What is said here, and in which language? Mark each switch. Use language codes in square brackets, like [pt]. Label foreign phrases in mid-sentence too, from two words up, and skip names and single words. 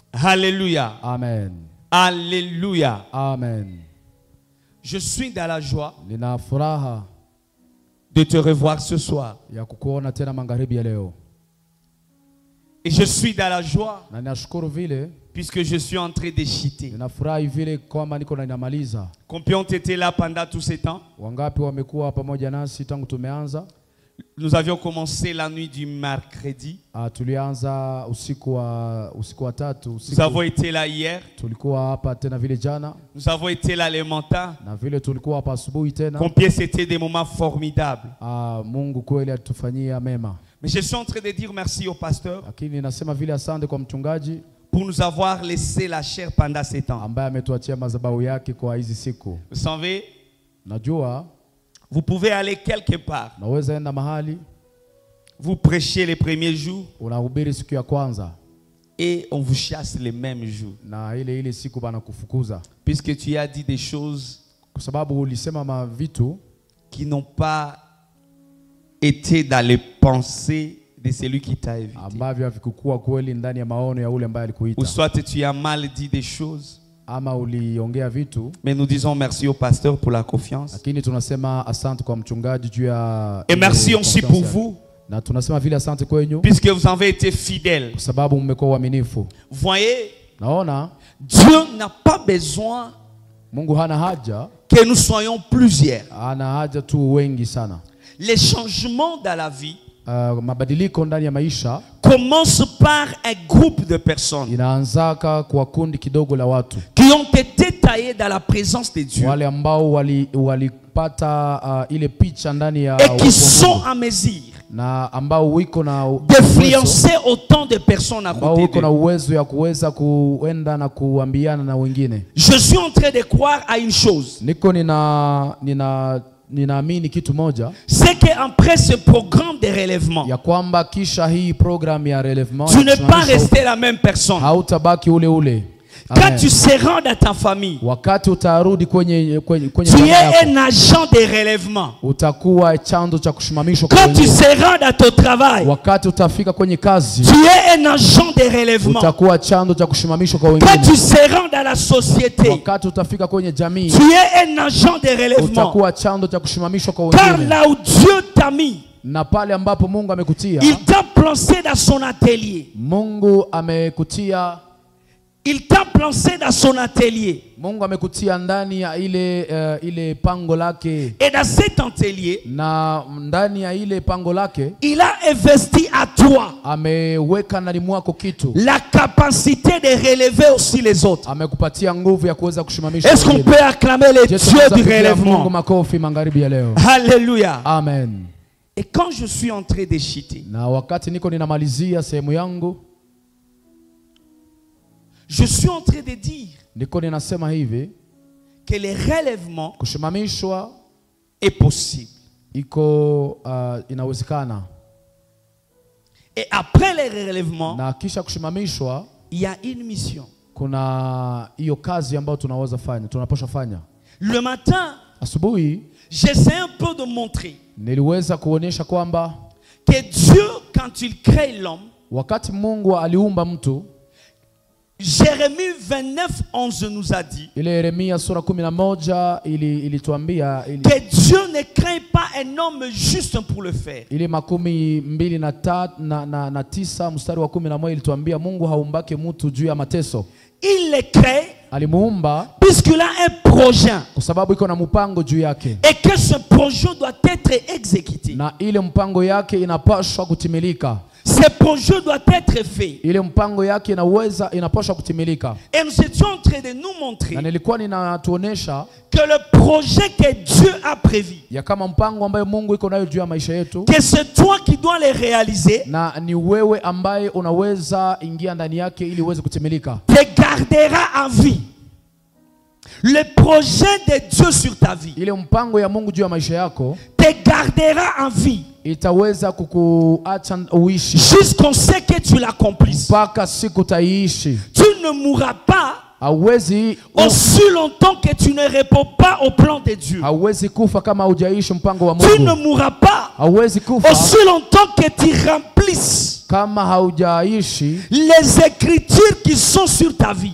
[fr] Alléluia. Amen. Alléluia. Amen. Je suis dans la joie [sw] Nina furaha [fr] de te revoir ce soir. [sw] ya kukuona tena magharibi ya leo. [fr] Et je suis dans la joie [sw] Na ninashukuru vile [fr] puisque je suis en train d'échiter. [sw] ninafurahi vile kwamba niko na ninamaliza. [fr] Combien ont été là pendant tout ce temps? [sw] Wangapi wamekuwa pamoja nasi tangu tumeanza? [fr] Nous avions commencé la nuit du mercredi. [sw] Tulianza usiku wa tatu. [fr] Nous avons été là hier. [sw] Tulikuwa hapa tena vile jana. [fr] Nous avons été là le matin. [sw] Na vile tulikuwa hapa asubuhi tena. [fr] Combien c'était des moments formidables. [sw] Mungu kweli atufanyia mema. [fr] Mais je suis en train de dire merci au pasteur [sw] Lakini nasema vile asante kwa mchungaji [fr] pour nous avoir laissé la chair pendant ces temps. [sw] ambaye ametuachia madhabahu yake kwa hizi siku. [fr] Vous savez, [sw] Najua [fr] vous pouvez aller quelque part. [sw] naweza enda mahali [fr] Vous prêchez les premiers jours [sw] unahubiri siku ya kwanza [fr] et on vous chasse les mêmes jours. [sw] na ile siku bana kufukuza. [fr] Puisque tu as dit des choses [sw] Kwa sababu ulisema vitu [fr] qui n'ont pas été dans les pensées de celui qui t'a invité. [sw] ambavyo havikukua kweli ndani ya maono ya ule ambaye alikuita. [fr] Ou soit tu as mal dit des choses. [sw] Ama uliongea vitu. [fr] Mais nous disons merci au pasteur pour la confiance. [sw] Lakini tunasema asante kwa mchungaji juu ya. [fr] Et merci aussi pour vous. [sw] Na tunasema vile asante kwenyu. [fr] Puisque vous avez été fidèles. [sw] Kwa sababu mmekuwa waaminifu. [fr] Voyez, [sw] naona [fr] Dieu n'a pas besoin [sw] Mungu hana haja [fr] que nous soyons plusieurs. [sw] Hana haja tu wengi sana. [fr] Les changements dans la vie [sw] mabadiliko ndani ya maisha [fr] commence par un groupe de personnes [sw] inaanzaka kwa kundi kidogo la watu [fr] qui ont été taillés dans la présence de Dieu. [sw] Wale ambao walipata ile picha ndani ya [fr] et qui sont en mesure [sw] na ambao wiko na [fr] d'influencer autant de personnes à côté [sw] wiko na uwezo ya kuweza kuenda na kuambiana na wengine. [fr] Je suis en train de croire à une chose. [sw] Niko ninaamini kitu moja. [fr] C'est qu'après ce programme de relèvement, [sw] ya kwamba kisha hii program ya relèvement, [fr] tu ne pas rester la même personne. [sw] Hautabaki ule. [fr] Quand tu seras dans ta famille, [sw] wakati utarudi kwenye [fr] tu es un agent de relèvement. [sw] Utakuwa chanzo cha kushimamishwa kwa [fr] Quand tu seras dans ton travail, [sw] wakati utafika kwenye kazi, [fr] tu es un agent de relèvement. [sw] Utakuwa chanzo cha kushimamishwa kwa wengine. [fr] Quand tu seras dans la société, [sw] wakati utafika kwenye jamii, [fr] tu es un agent de relèvement. [sw] Utakuwa chanzo cha kushimamishwa kwa wengine. [fr] Car là où Dieu t'a mis, [sw] na pale ambapo Mungu amekutia, [fr] il t'a placé dans son atelier. [sw] Mungu amekutia [fr] Il t'a placé dans son atelier. [sw] Mungu amekutia ndani ya ile pango lake. [fr] Et dans cet atelier, [sw] na ndani ya ile pango lake, [fr] il a investi à toi [sw] ameweka ndani mwako kitu, [fr] la capacité de relever aussi les autres. [sw] Amekupatia nguvu ya kuweza kushimamisha. [fr] Est-ce qu'on peut acclamer le Dieu du relèvement? [sw] Mungu makofi magharibi ya leo. [fr] Alléluia. Amen. Et quand je suis en train d'échiter, [sw] na wakati niko ninamalizia sehemu yangu, [fr] je suis en train de dire [sw] niko ninasema hivi [fr] que le relèvement [sw] kushimamishwa [fr] est possible. [sw] Iko inawezekana. [fr] Et après le relèvement, [sw] na kisha kushimamishwa, [fr] il y a une mission. [sw] Kuna hiyo kazi ambayo tunapaswa fanya. [fr] Le matin, [sw] asubuhi, [fr] j'essaie un peu de montrer [sw] niliweza kuonyesha kwamba [fr] que Dieu, quand il crée l'homme, [sw] wakati Mungu aliumba mtu, [fr] Jérémie 29:11 nous a dit [sw] ile Yeremia sura 11 ilituambia [fr] que Dieu ne craint pas un homme juste pour le faire. [sw] Ile 29 mstari wa 11 ilituambia Mungu haumbake mtu juu ya mateso. [fr] Il le crée [sw] alimuumba [fr] puisqu'il a un projet, [sw] kwa sababu iko na mpango juu yake, [fr] et que ce projet doit être exécuté. [sw] Na ile mpango yake inapaswa kutimilika. [fr] Ce projet doit être fait. [sw] Ile mpango yake inapaswa kutimilika. [fr] Et nous étions en train de nous montrer [sw] na nilikuwa ninatuonesha [fr] que le projet que Dieu a prévu, [sw] ya kama mpango ambaye Mungu iko nayo juu ya maisha yetu, [fr] que c'est toi qui dois le réaliser, [sw] na ni wewe ambaye unaweza ingia ndani yake ili uweze kutimilika, [fr] te gardera en vie. Le projet de Dieu sur ta vie, [sw] ile mpango ya Mungu juu ya maisha yako, [fr] te gardera en vie. [sw] Itaweza kukuacha uishi [fr] jusqu'on sait que tu l'accomplisses. [sw] Mpaka siku utaishi. [fr] Tu ne mourras pas [sw] hauwezi [fr] aussi longtemps que tu ne réponds pas au plan de Dieu. [sw] Hauwezi kufa kama hujaishi mpango wa Mungu. [fr] Tu ne mourras pas [sw] hauwezi kufa [fr] aussi longtemps que tu remplisses [sw] kama haujaishi, [fr] les écritures qui sont sur ta vie,